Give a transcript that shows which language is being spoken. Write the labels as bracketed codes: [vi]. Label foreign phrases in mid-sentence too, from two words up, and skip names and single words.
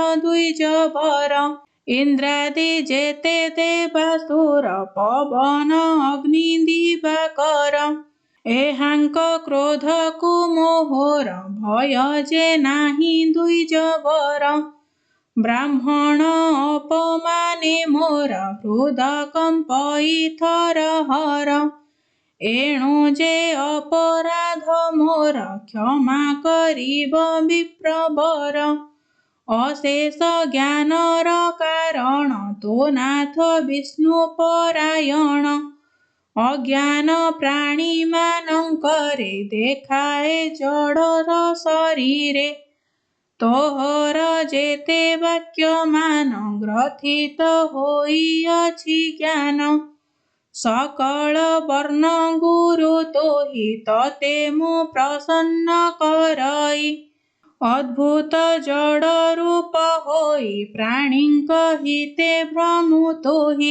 [or] ଦ୍ୱିଜବର ଇନ୍ଦ୍ରାଦି ଯେତେ ଦେବାସୁର ପବନ ଅଗ୍ନି ଦିବାକର ଏହାଙ୍କ କ୍ରୋଧକୁ ମୋହର ଭୟ ଯେ ନାହିଁ ଦ୍ୱିଜବର ବ୍ରାହ୍ମଣ ଅପମାନେ ମୋର ହୃଦ କମ୍ପଇ ଥରହର ଏଣୁ ଯେ ଅପରାଧ ମୋର କ୍ଷମା କରିବ ବିପ୍ରବର ଅଶେଷ ଜ୍ଞାନର କାରଣ ତୋ ନାଥ ବିଷ୍ଣୁ ପରାୟଣ ଅଜ୍ଞାନ ପ୍ରାଣୀମାନଙ୍କରେ ଦେଖାଏ ଜଡ଼ର ଶରୀରେ ତୋହର ଯେତେ ବାକ୍ୟ ମାନ ଗ୍ରଥିତ ହୋଇଅଛି ଜ୍ଞାନ। ସକଳ ବର୍ଣ୍ଣ ଗୁରୁ ତୋହି ତତେ ମୁଁ ପ୍ରସନ୍ନ କରଇ। ଅଦ୍ଭୁତ ଜଡ଼ ରୂପ ହୋଇ ପ୍ରାଣୀଙ୍କ ହିତେ ଭ୍ରମୁ ତୋହି।